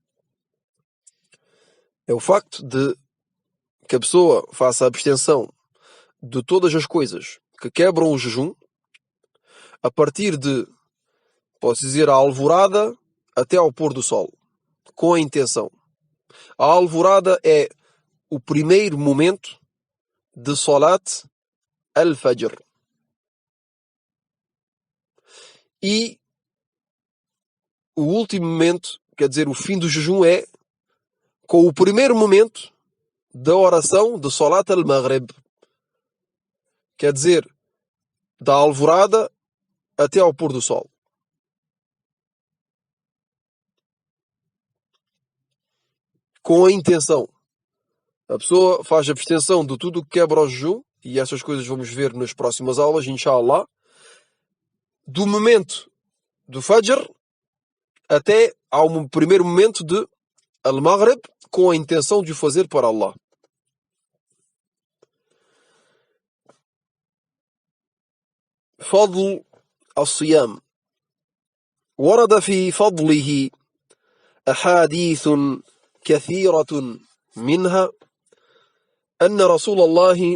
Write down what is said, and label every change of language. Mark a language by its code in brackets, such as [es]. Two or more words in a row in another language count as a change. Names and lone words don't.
[pt] É o facto de que a pessoa faça a abstenção de todas as coisas que quebram o jejum a partir de, posso dizer, a alvorada até ao pôr do sol, com a intenção. A alvorada é o primeiro momento de [ar] صلاة الفجر. [pt] E o último momento, quer dizer, o fim do jejum, é com o primeiro momento da oração de [ar] صلاة المغرب. [pt] Quer dizer, da alvorada até ao pôr do sol. Com a intenção. A pessoa faz abstenção de tudo o que quebra o jejum, e essas coisas vamos ver nas próximas aulas, inshallah, do momento do Fajr até ao primeiro momento de Al-Maghrib, com a intenção de o fazer para Allah. [ar] فضل الصيام. ورد في فضله أحاديث كثيرة، منها أن رسول الله